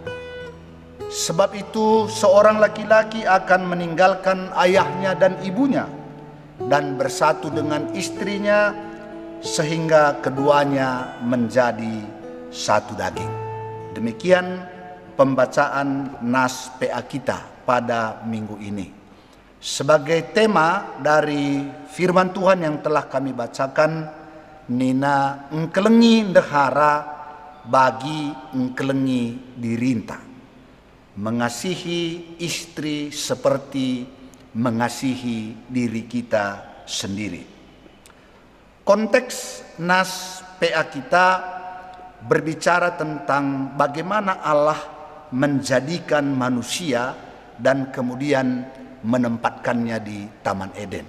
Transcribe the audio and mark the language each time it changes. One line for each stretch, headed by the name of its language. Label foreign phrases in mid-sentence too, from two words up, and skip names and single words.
Indonesian: Sebab itu seorang laki-laki akan meninggalkan ayahnya dan ibunya dan bersatu dengan istrinya sehingga keduanya menjadi satu daging. Demikian pembacaan nas PA kita pada minggu ini. Sebagai tema dari firman Tuhan yang telah kami bacakan,
Batak Karo: nina engkelengi ndehara bagi engkelengi dirinta.
Indonesian: Mengasihi istri seperti mengasihi diri kita sendiri. Konteks nas PA kita berbicara tentang bagaimana Allah menjadikan manusia dan kemudian menempatkannya di Taman Eden.